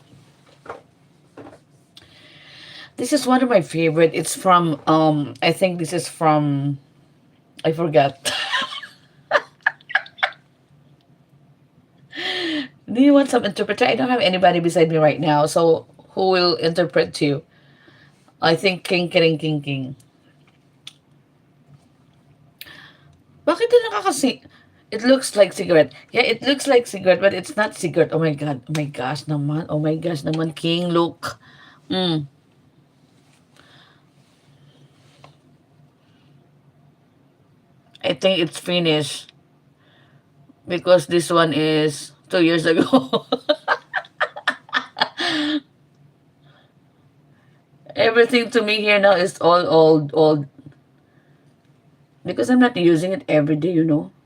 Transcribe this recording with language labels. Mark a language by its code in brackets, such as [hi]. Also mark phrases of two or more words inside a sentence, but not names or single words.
[en] This is one of my favorite. It's from I think this is from, I forgot. Do you want some interpreter? I don't have anybody beside me right now, so who will interpret to you? I think king, king, king, king. [tl] Bakit din nakakasi? [en] It looks like cigarette. Yeah, it looks like cigarette, but it's not cigarette. Oh my god. Oh my gosh naman. Oh my gosh naman, king, look. Mm. I think it's finished because this one is 2 years ago. Everything to me here now is all old because I'm not using it every day.